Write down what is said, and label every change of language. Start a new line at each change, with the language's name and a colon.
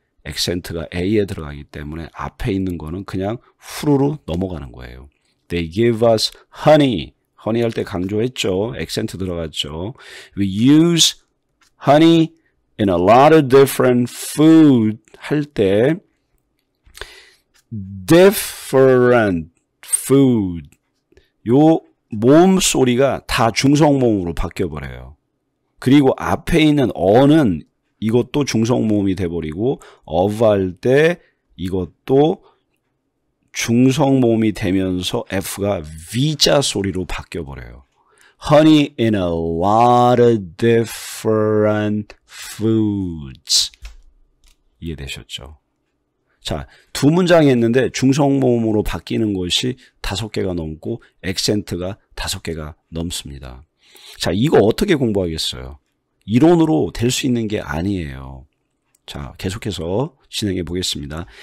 Korean: 액센트가 A에 들어가기 때문에 앞에 있는 거는 그냥 후루루 넘어가는 거예요.
English: They give us honey
Korean: 할 때
English: 강조했죠.
Korean: 액센트 들어갔죠.
English: We use honey in a lot of different food
Korean: 할 때
English: different food
Korean: 요 모음 소리가 다 중성모음으로 바뀌어버려요. 그리고 앞에 있는 어는 이것도 중성모음이 돼버리고 of 할 때 이것도 중성모음이 되면서 F가 V자 소리로 바뀌어버려요.
English: Honey in a lot of different foods.
Korean: 이해되셨죠? 자, 두 문장 했는데 중성모음으로 바뀌는 것이 5개가 넘고 액센트가 5개가 넘습니다. 자, 이거 어떻게 공부하겠어요? 이론으로 될 수 있는 게 아니에요. 자, 계속해서 진행해 보겠습니다.